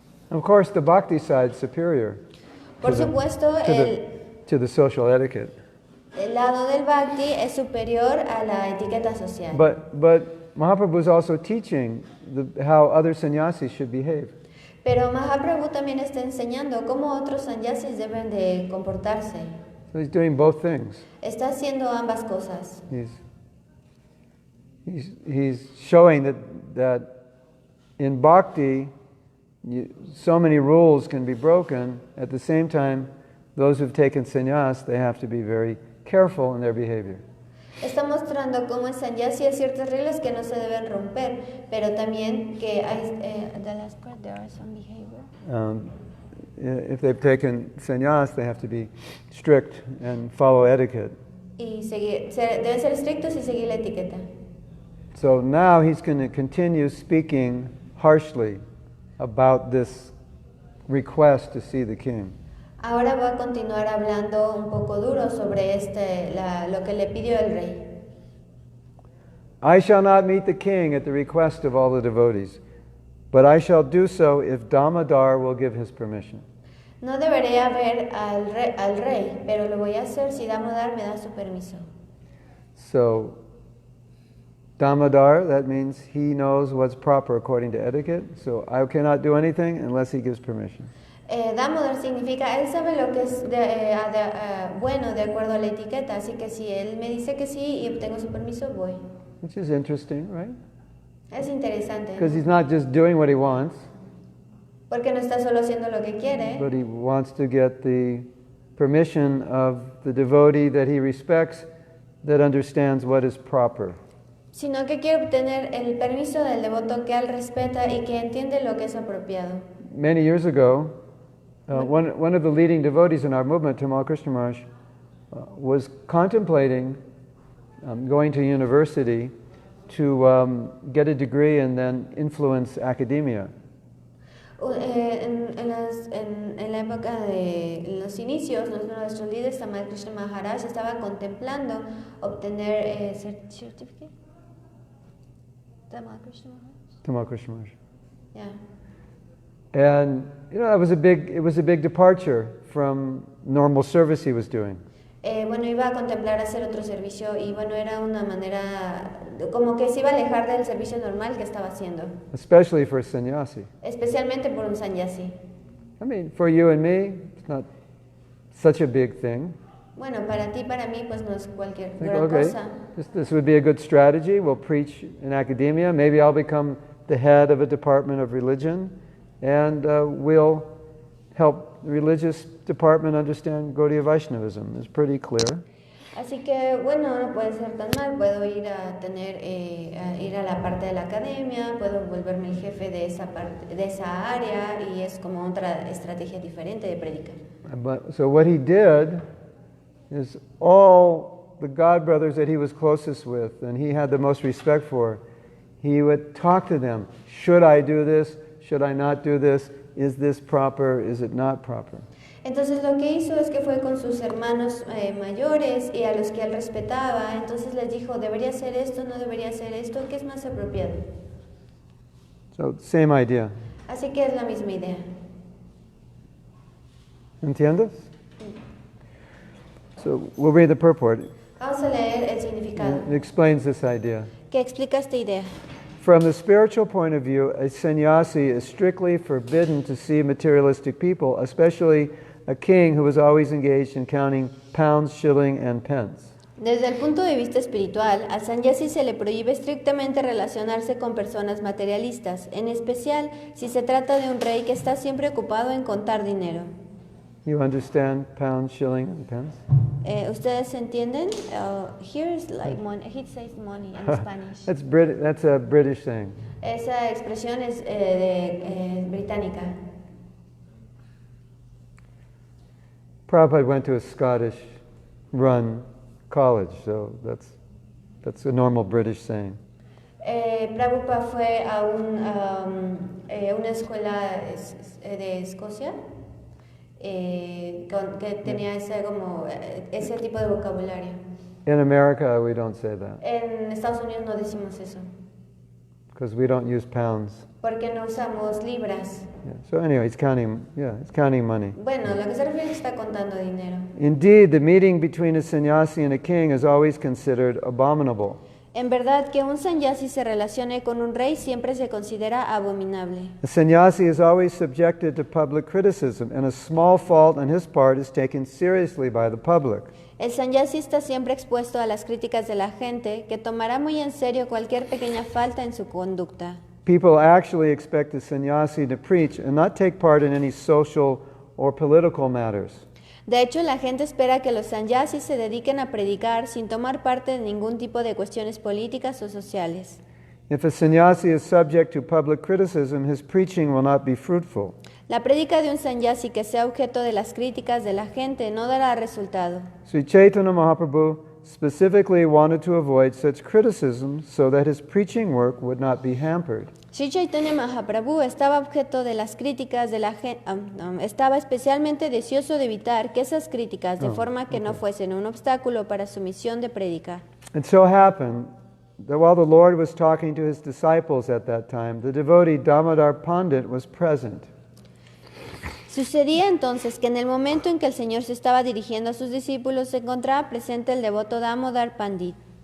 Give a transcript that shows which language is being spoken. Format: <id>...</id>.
<en>Of course, the bhakti side is superior</en> <es>Por supuesto,</es> <en>to the social etiquette.</en> <es>El lado del bhakti es superior a la etiqueta social.</es> <en>But Mahaprabhu is also teaching how other sannyasis should behave.</en> <es>Pero Mahaprabhu también está enseñando cómo otros sannyasis deben de comportarse.</es> <en>So he's doing both things.</en> <es>Está haciendo ambas cosas.</es> <en>He's showing that in bhakti, so many rules can be broken. At the same time, those who've taken sannyas, they have to be very careful in their behavior.</en> <es>Está mostrando cómo en sannyasi hay ciertas reglas que no se deben romper, pero también que hay</es> <en>the last part there are some behavior. If they've taken sannyas, they have to be strict and follow etiquette.</en> <es>Y deben ser estrictos y seguir la etiqueta.</es> <en>So now he's going to continue speaking harshly about this request to see the king.</en> <es>Ahora voy a continuar hablando un poco duro sobre lo que le pidió el rey.</es> <en>I shall not meet the king at the request of all the devotees, but I shall do so if Damodar will give his permission.</en> <es>No deberé ver al rey, pero lo voy a hacer si Damodar me da su permiso.</es> <en>So, Damodar, that means he knows what's proper according to etiquette, so I cannot do anything unless he gives permission.</en> <es>Damodar significa, él sabe lo que es bueno de acuerdo a la etiqueta, así que si él me dice que sí y obtengo su permiso, voy.</es> <en>Which is interesting, right?</en> <es>Es interesante.</es> <en>Because he's not just doing what he wants,</en> <es>porque no está solo haciendo lo que quiere,</es> <en>but he wants to get the permission of the devotee that he respects, that understands what is proper.</en> <es>sino que quiere obtener el permiso del devoto que él respeta y que entiende lo que es apropiado.</es> <en>Many years ago, one of the leading devotees in our movement, Tamal Krishna Maharaj, was contemplating going to university to get a degree and then influence academia.</en> <es>En la época de los inicios, uno de nuestros líderes, Tamal Krishna Maharaj, estaba contemplando obtener certificate. Tamal Krishna Maharaj. Tamal Krishna Maharaj.</es> <en>Yeah. And it was a big departure from normal service he was doing.</en> <es>Bueno, iba a contemplar hacer otro servicio y bueno, era una manera como que se iba a alejar del servicio normal que estaba haciendo.</es> <en>Especially for a sannyasi.</en> <es>Especialmente por un sannyasi.</es> <en>I mean, for you and me, it's not such a big thing.</en> <es>Bueno, para ti, para mí, pues no es cualquier gran</es> <en>Okay,</en> <es>cosa.</es> <en>this would be a good strategy. We'll preach in academia. Maybe I'll become the head of a department of religion, and we'll help the religious department understand Gaudiya Vaishnavism. It's pretty clear.</en> <es>Así que, bueno, no puede ser tan mal. Puedo ir a la parte de la academia, puedo volverme el jefe de esa área y es como otra estrategia diferente de predicar.</es> <en>So what he did is all the God brothers that he was closest with and he had the most respect for, he would talk to them. Should I do this? Should I not do this? Is this proper? Is it not proper?</en> <es>Entonces lo que hizo es que fue con sus hermanos mayores y a los que él respetaba. Entonces les dijo, ¿debería hacer esto? ¿No debería hacer esto? ¿Qué es más apropiado?</es> <en>So, same idea.</en> <es>Así que es la misma idea. ¿Entiendes?</es> <en>So, we'll read the purport.</en> <es>Vamos a leer el significado.</es> <en>It explains this idea.</en> <es>Que explica esta idea.</es> <en>From the spiritual point of view, a sannyasi is strictly forbidden to see materialistic people, especially a king who was always engaged in counting pounds, shilling, and pence.</en> <es>Desde el punto de vista espiritual, al sannyasi se le prohíbe estrictamente relacionarse con personas materialistas, en especial si se trata de un rey que está siempre ocupado en contar dinero.</es> <en>You understand pounds, shilling, and pence?</en> <es>¿Ustedes entienden?</es> <en>Here is like money. He says money in Spanish. That's a British thing.</en> <es>Esa expresión es británica.</es> <en>Prabhupada went to a Scottish-run college, so that's a normal British saying.</en> <es>Prabhupada fue a una escuela de Escocia que tenía ese tipo de vocabulario.</es> <en>In America, we don't say that</en> <es>En Estados Unidos no decimos eso,</es> <en>because we don't use pounds.</en> <es>porque no usamos libras.</es> <en>Yeah. So anyway, he's counting money.</en> <es>Bueno, lo que se refiere es que está contando dinero.</es> <en>Indeed, the meeting between a sannyasi and a king is always considered abominable.</en> <es>En verdad, que un sannyasi se relacione con un rey siempre se considera abominable.</es> <en>A sannyasi is always subjected to public criticism, and a small fault on his part is taken seriously by the public.</en> <es>El sannyasi está siempre expuesto a las críticas de la gente, que tomará muy en serio cualquier pequeña falta en su conducta.</es> <en>People actually expect the sannyasi to preach and not take part in any social or political matters.</en> <es>De hecho, la gente espera que los sannyasis se dediquen a predicar sin tomar parte de ningún tipo de cuestiones políticas o sociales.</es> <en>If a sannyasi is subject to public criticism, his preaching will not be fruitful.</en> <es>La prédica de un sannyasi que sea objeto de las críticas de la gente no dará resultado.</es> <en>Sri Caitanya Mahaprabhu specifically wanted to avoid such criticism so that his preaching work would not be hampered.</en> <es>Sri Caitanya Mahaprabhu estaba objeto de las críticas de la gente, estaba especialmente deseoso de evitar que esas críticas, de forma que no fuesen un obstáculo para su misión de prédica.</es> <en>It so happened that while the Lord was talking to his disciples at that time, the devotee Damodar Pandit was present.</en> <es>Sucedía entonces que en el momento en que el Señor se estaba dirigiendo a sus discípulos, se encontraba presente el devoto Damodar Pandit.</es>